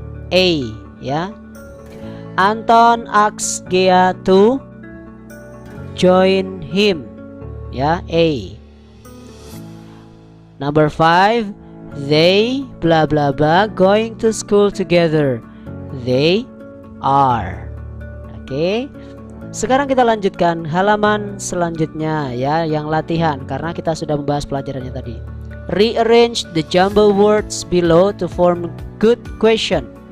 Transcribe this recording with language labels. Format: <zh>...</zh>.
<en>A ya. Anton asks Gea to join him. Ya, A. Number 5, they bla bla bla going to school together. They are. Oke.</en> <id>Sekarang kita lanjutkan halaman selanjutnya ya, yang latihan, karena kita sudah membahas pelajarannya tadi.</id> <en>Rearrange the jumble words below to form good question.</en>